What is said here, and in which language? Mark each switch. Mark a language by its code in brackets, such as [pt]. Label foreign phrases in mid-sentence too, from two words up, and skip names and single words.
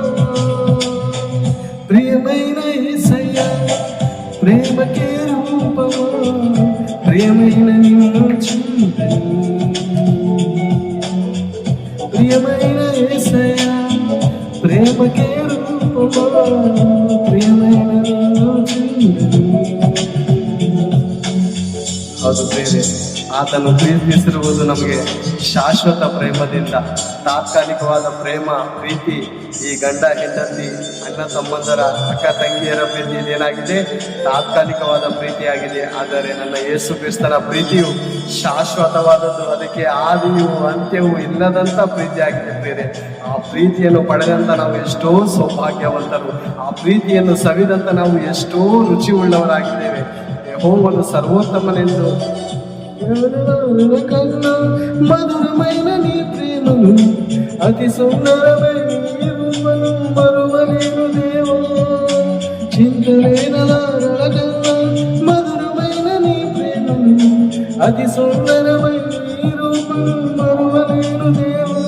[te] ప్రియమైన యేసయ్య ప్రేమకే రూపము, ప్రియమైన నిన్ను చూడని. ప్రియమైన యేసయ్య ప్రేమకే రూపము, ప్రియమైన నిన్ను చూడని. [kn] ಹೌದು ಪ್ರೇರೆ, ಆತನು ಪ್ರೀತಿಸಿರುವುದು ನಮಗೆ ಶಾಶ್ವತ ಪ್ರೇಮದಿಂದ. ತಾತ್ಕಾಲಿಕವಾದ ಪ್ರೇಮ ಪ್ರೀತಿ ಈ ಗಂಡ ಹೆಂಡತಿ ಅಣ್ಣ ತಮ್ಮಂದರ ಅಕ್ಕ ತಂಗಿಯರ ಪ್ರೀತಿ ಇದೇನಾಗಿದೆ, ತಾತ್ಕಾಲಿಕವಾದ ಪ್ರೀತಿಯಾಗಿದೆ. ಆದರೆ ನನ್ನ ಯೇಸು ಕ್ರಿಸ್ತನ ಪ್ರೀತಿಯು ಶಾಶ್ವತವಾದದ್ದು, ಅದಕ್ಕೆ ಆದಿಯೂ ಅಂತ್ಯವೂ ಇಲ್ಲದಂಥ ಪ್ರೀತಿಯಾಗಿದೆ ಪ್ರೇರೆ. ಆ ಪ್ರೀತಿಯನ್ನು ಪಡೆದಂಥ ನಾವು ಎಷ್ಟೋ ಸೌಭಾಗ್ಯವಂತರು, ಆ ಪ್ರೀತಿಯನ್ನು ಸವಿದಂಥ ನಾವು ಎಷ್ಟೋ ರುಚಿ ಉಳ್ಳವರಾಗಿದ್ದೇವೆ. ಯೆಹೋವನು ಸರ್ವೋತ್ತಮನೆಂದು [te] కన్నా మధురమైన నీ ప్రేమను, అతి సుందరమైన నీ రూపను మరువలేను దేవా. చింతలేనలారల కన్నా మధురమైన నీ ప్రేమను, అతి సుందరమైన నీ రూపను మరువలేను దేవా.